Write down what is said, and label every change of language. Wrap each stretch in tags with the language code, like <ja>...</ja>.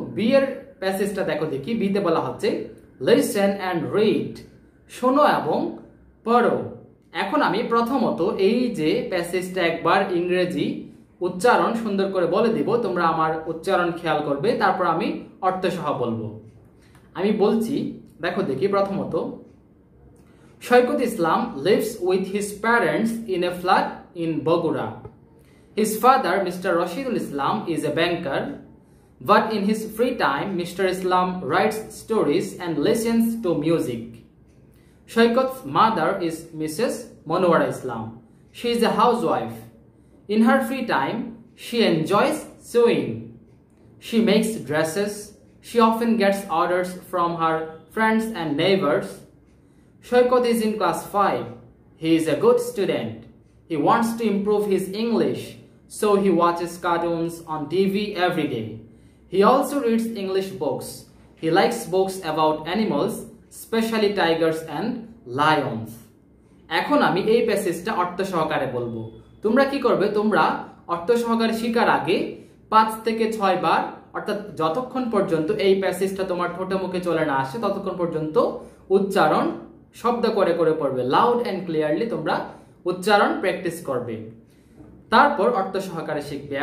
<bn>B এর প্যাসেজটা দেখো দেখি। বিতে বলা হচ্ছে</bn> <en>listen and read,</en> <bn>শোনো এবং পড়ো। এখন আমি প্রথমত এই যে প্যাসেজটা একবার ইংরেজি উচ্চারণ সুন্দর করে বলে দিব, তোমরা আমার উচ্চারণ খেয়াল করবে, তারপর আমি অর্থ সহ বলবো। আমি বলছি, দেখো দেখি।</bn> <en>প্রথমত, Shaikhut Islam lives with his parents in a flat in Bogura. His father, Mr. Rashidul Islam, is a banker, but in his free time, Mr. Islam writes stories and listens to music. Shaikhut's mother is Mrs. Monwara Islam. She is a housewife. In her free time, she enjoys sewing. She makes dresses. She often gets orders from her friends and neighbors. Shaikhut is in class 5. He is a good student. He wants to improve his English, so he watches cartoons on TV every day. He also reads English books. He likes books about animals, especially tigers and lions.</en> <bn>এখন আমি এই প্যাসেজটা অর্থ সহকারে বলবো। তোমরা কি করবে? তোমরা অর্থ সহকারে শেখার আগে 5 থেকে 6 বার, অর্থাৎ যতক্ষণ পর্যন্ত এই প্যাসেজটা তোমার ঠোঁটে মুখে চলে না আসে ততক্ষণ পর্যন্ত উচ্চারণ শব্দ করে পড়বে।</bn> <en>loud and clearly</en> <bn>তোমরা উচ্চারণ প্র্যাকটিস করবে, তারপর অর্থ সহকারে শিখবে।</bn>